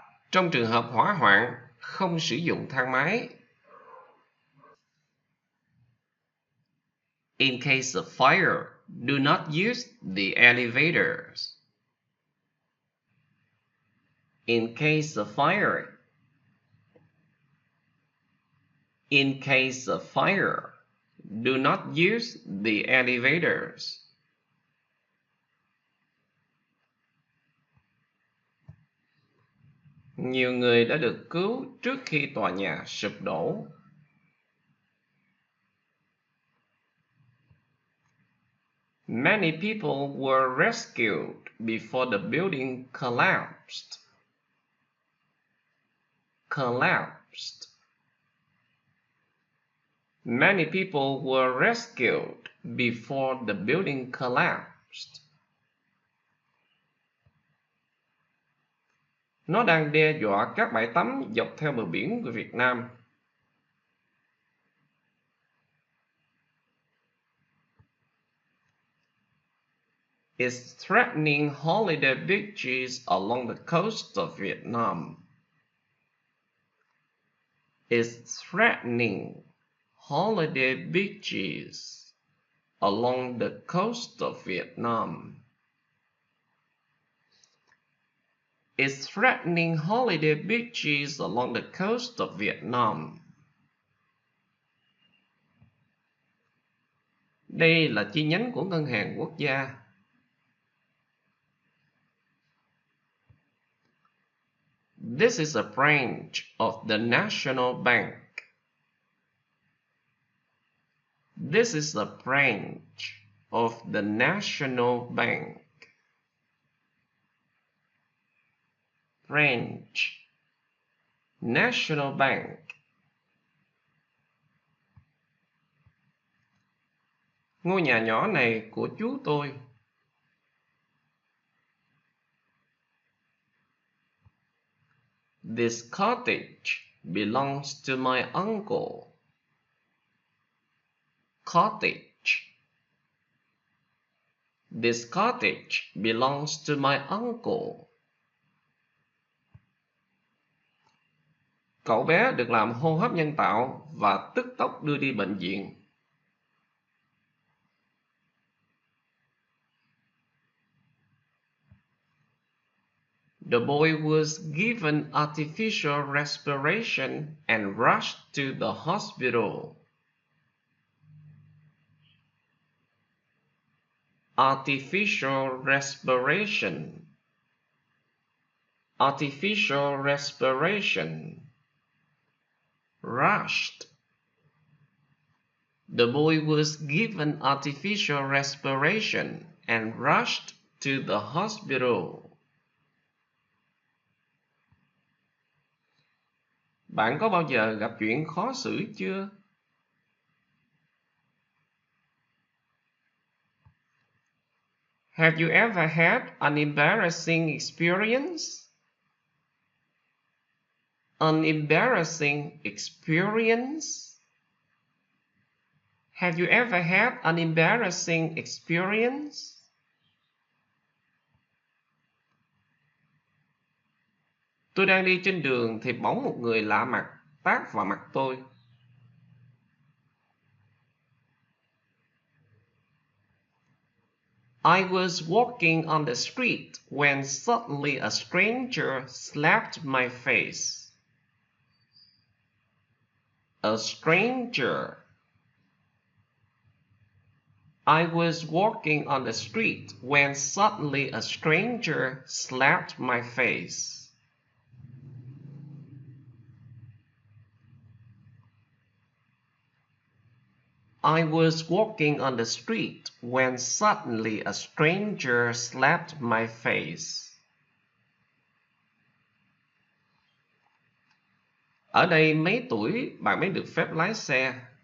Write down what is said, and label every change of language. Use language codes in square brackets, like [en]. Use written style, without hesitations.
[vi] Trong trường hợp hỏa hoạn, không sử dụng thang máy. [en] In case of fire, do not use the elevators. In case of fire. In case of fire, do not use the elevators. [vi] Nhiều người đã được cứu trước khi tòa nhà sụp đổ. [en] Many people were rescued before the building collapsed. Collapsed. Many people were rescued before the building collapsed. [vi] Nó đang đe dọa các bãi tắm dọc theo bờ biển của Việt Nam. [en] It's threatening holiday beaches along the coast of Vietnam. It's threatening holiday beaches along the coast of Vietnam. It's threatening holiday beaches along the coast of Vietnam. [vi] Đây là chi nhánh của Ngân hàng Quốc gia. [en] This is a branch of the National Bank. This is a branch of the National Bank. Branch. National Bank. [vi] Ngôi nhà nhỏ này của chú tôi. [en] This cottage belongs to my uncle. Cottage. This cottage belongs to my uncle. [vi] Cậu bé được làm hô hấp nhân tạo và tức tốc đưa đi bệnh viện. [en] The boy was given artificial respiration and rushed to the hospital. Artificial respiration. Artificial respiration. Rushed. The boy was given artificial respiration and rushed to the hospital. [vi] Bạn có bao giờ gặp chuyện khó xử chưa? [en] Have you ever had an embarrassing experience? An embarrassing experience? Have you ever had an embarrassing experience? [vi] Tôi đang đi trên đường thì bỗng một người lạ mặt tát vào mặt tôi. [en] I was walking on the street when suddenly a stranger slapped my face. A stranger. I was walking on the street when suddenly a stranger slapped my face. I was walking on the street when suddenly a stranger slapped my face. [vi] Ở đây mấy tuổi bạn mới được phép lái xe?